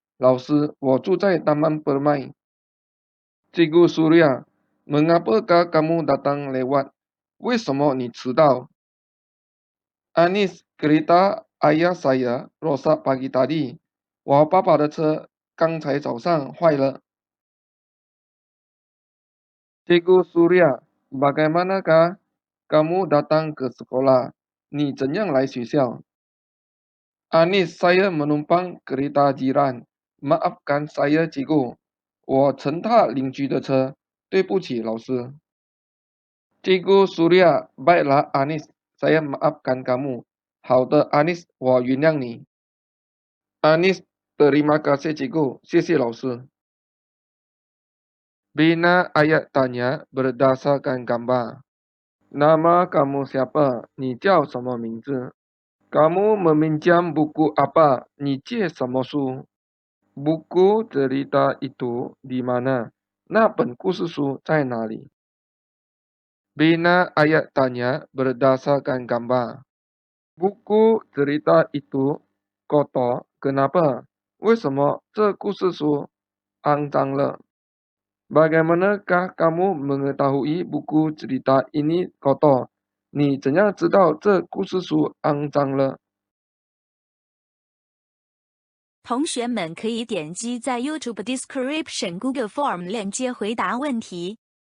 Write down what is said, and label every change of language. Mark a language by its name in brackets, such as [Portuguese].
[Chinese] 老师，我住在Taman Permai。 [Malay] Cikgu Surya, mengapakah kamu datang lewat? [Chinese] 为什么你迟到？ [Malay] Anis, kereta ayah saya rosak pagi tadi。 [Chinese] 我爸爸的车刚才早上坏了。 [Malay] Cikgu Surya, bagaimanakah kamu datang ke sekolah? [Chinese] 你怎样来学校？ [Malay] Anis, saya menumpang kereta jiran。 Maafkan saya, cikgu。 [Chinese] 我乘踏邻居的车，对不起，老师。 [Malay] Cikgu Surya, baiklah Anis, saya maafkan kamu。 [Chinese] 好的，Anis，我原谅你。 [Malay] Anis, terima kasih cikgu， [Chinese] 谢谢老师。 [Malay] Bina ayat tanya berdasarkan gambar. Nama kamu siapa? [Chinese] 你叫什么名字？ [Malay] Kamu meminjam buku apa? [Chinese] 你借什么书？ [Malay] Buku cerita itu di mana? [Chinese] 那本故事书在哪里？ [Malay] Bina ayat tanya berdasarkan gambar. Buku cerita itu kotor. Kenapa? [Chinese] 为什么这故事书肮脏了？ [Malay] Bagaimanakah kamu mengetahui buku cerita ini kotor? [Chinese] 你怎样知道这故事书肮脏了？同学们可以点击在 YouTube Description Google Form 链接回答问题。